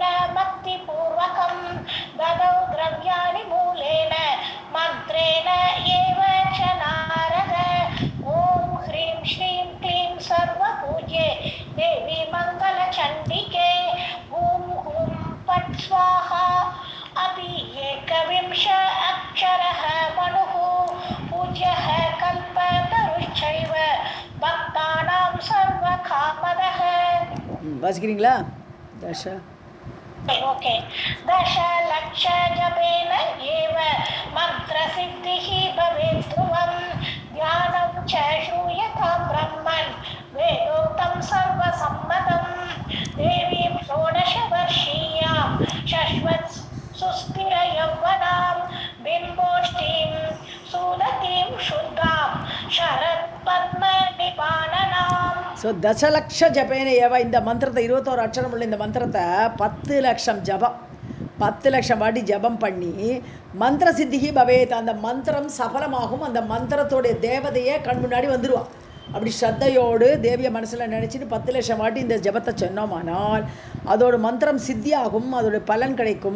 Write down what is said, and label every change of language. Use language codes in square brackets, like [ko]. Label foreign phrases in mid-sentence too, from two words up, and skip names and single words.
[sa] भक्ति पूर्वकं ददौ द्रव्याणि मूलेन मन्त्रेण एव च नारद ॐ ह्रीं श्रीं क्लीं सर्व पूज्ये देवि मङ्गल चण्डिके हूं हूं फट् स्वाहा अपि एकविंश अक्षरः मनुः पूज्यः कल्पतरुश्चैव भक्तानां सर्वकामदः. [ta] வாசிக்கிறீங்களா? ओके. [sa] दशलक्ष जपेन एव मन्त्रसिद्धिः भवेत् ध्रुवं ध्यानं च श्रूयतां ब्रह्मन् वेदोक्तं सर्वसम्मतं देवीं षोडशवर्षीयां शश्वत् सुस्थिर यौवनां बिम्बोष्ठीं सुदतीं शुद्धां शरत् पद्म निपाननाम्. [ta] ஸோ [sa] दशलक्ष जपेन एव, [ta] இந்த மந்திரத்தை 21 அட்சரம் உள்ள இந்த மந்திரத்தை 10 லட்சம் ஜபம் 10 லட்சம் வாட்டி ஜபம் பண்ணி [sa] मन्त्र सिद्धिः भवेत्, [ta] அந்த மந்திரம் சஃலமாகும். அந்த மந்திரத்தோடைய தேவதையே கண் முன்னாடி வந்துடுவான். அப்படி ஸ்ரத்தையோடு தேவியை மனசில் நினச்சிட்டு 10 லட்சம் வாட்டி இந்த ஜபத்தை சொன்னோமானால் அதோட மந்திரம் சித்தியாகும், அதோடைய பலன் கிடைக்கும்.